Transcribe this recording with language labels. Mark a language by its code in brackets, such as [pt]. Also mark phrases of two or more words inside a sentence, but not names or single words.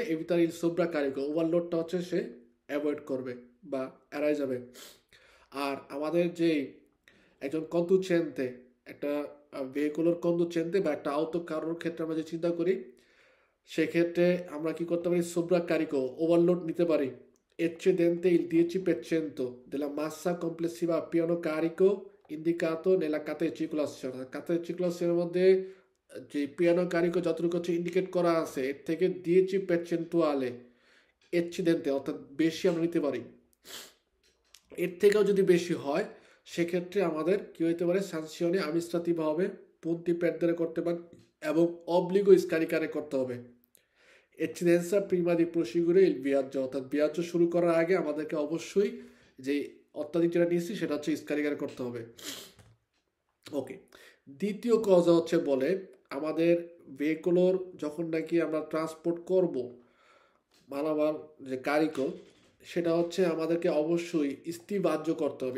[it] evitare il sovraccarico, [bn] ওভারলোডটা হচ্ছে সে অ্যাভয়েড করবে বা এড়াই যাবে। আর আমাদের যে একজন কন্ডুচেন্তে একটা ভেহিকুলার কন্ডুচেন্তে বা একটা আউটো কারোর ক্ষেত্রে আমরা যে চিন্তা করি সেক্ষেত্রে আমরা কি করতে পারি? সোব্রাকারিকো ওভারলোড নিতে পারি, [it] eccedente il 10% della massa complessiva a piano carico indicato nella carta di circolazione। carta di circolazione [bn] মধ্যে যে [it] pieno carico [bn] যতটুকু হচ্ছে ইন্ডিকেট করা আছে এর থেকে 10% এক্সিডেন্টে অর্থাৎ বেশি আমরা নিতে পারি। এর থেকেও যদি বেশি হয় সেক্ষেত্রে আমাদের কি হইতে পারে, [it] sanzione amministrativa [bn] হবে, [it] punti perdere [bn] করতে পারে এবং [it] obbligo scaricare [bn] করতে হবে। [it] eccedenza prima di proseguire il viaggio, [bn] অর্থাৎ viaggio শুরু করার আগে আমাদেরকে অবশ্যই যে অত্যাধিক যেটা নিয়েছি সেটা হচ্ছে স্কারিকার করতে হবে। ওকে, দ্বিতীয় কথা হচ্ছে বলে আমাদের ভেহিকুলোর যখন নাকি আমরা ট্রান্সপোর্ট করব মালামাল যে কারিকো, সেটা হচ্ছে আমাদেরকে অবশ্যই স্থিবাজ্য করতে হবে।